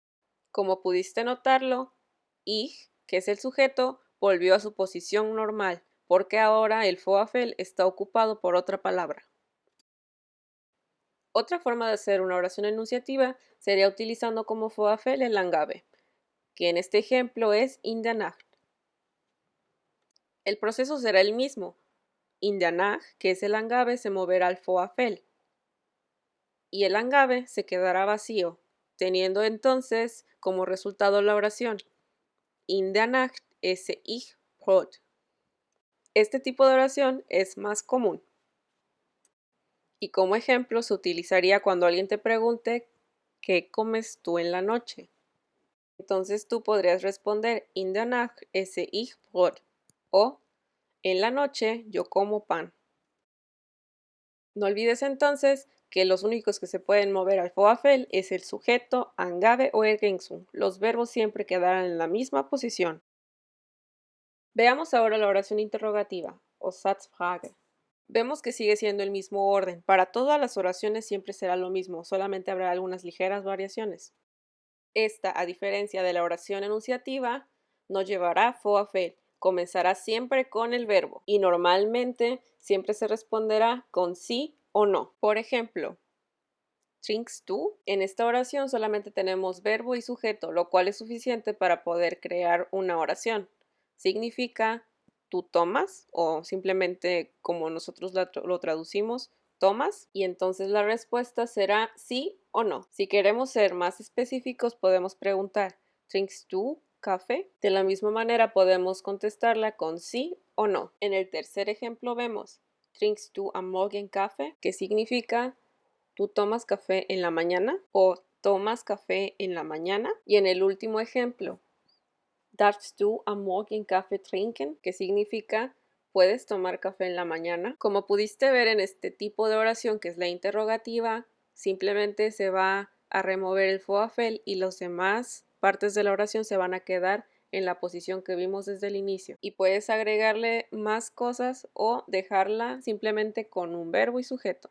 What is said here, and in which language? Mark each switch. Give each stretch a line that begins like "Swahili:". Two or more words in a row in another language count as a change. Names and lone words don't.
Spanish: Como pudiste notarlo, ich, que es el sujeto, volvió a su posición normal, porque ahora el Vorfeld está ocupado por otra palabra. Otra forma de hacer una oración enunciativa sería utilizando como Vorfeld el Angabe, que en este ejemplo es
German: in der Nacht.
Spanish: El proceso será el mismo.
German: In der Nacht,
Spanish: que es el Angabe, se moverá al Vorfeld y el Angabe se quedará vacío, teniendo entonces como resultado la oración
German: in der Nacht esse ich Brot.
Spanish: Este tipo de oración es más común y como ejemplo se utilizaría cuando alguien te pregunte ¿qué comes tú en la noche? Entonces tú podrías responder
German: in der Nacht esse ich Brot
Spanish: o en la noche yo como pan. No olvides entonces que los únicos que se pueden mover al Vorfeld es el sujeto, Angabe o Ergänzung. Los verbos siempre quedarán en la misma posición. Veamos ahora la oración interrogativa o Satzfrage. Vemos que sigue siendo el mismo orden. Para todas las oraciones siempre será lo mismo, solamente habrá algunas ligeras variaciones. Esta, a diferencia de la oración enunciativa, no llevará Vorfeld. Comenzará siempre con el verbo y normalmente siempre se responderá con sí o no. Por ejemplo,
German: trinkst du?
Spanish: En esta oración solamente tenemos verbo y sujeto, lo cual es suficiente para poder crear una oración. Significa tú tomas o simplemente como nosotros lo traducimos, tomas y entonces la respuesta será sí o no. Si queremos ser más específicos podemos preguntar
German: trinkst du
Spanish: café? De la misma manera podemos contestarla con sí o no. En el tercer ejemplo vemos
German: trinkst du am Morgen Kaffee?
Spanish: Que significa ¿tú tomas café en la mañana? O ¿tomas café en la mañana? Y en el último ejemplo,
German: ¿darfst du am Morgen Kaffee trinken?
Spanish: Que significa ¿puedes tomar café en la mañana? Como pudiste ver en este tipo de oración que es la interrogativa, simplemente se va a remover el Vorfeld y las demás partes de la oración se van a quedar en la posición que vimos desde el inicio. Y puedes agregarle más cosas o dejarla simplemente con un verbo y sujeto.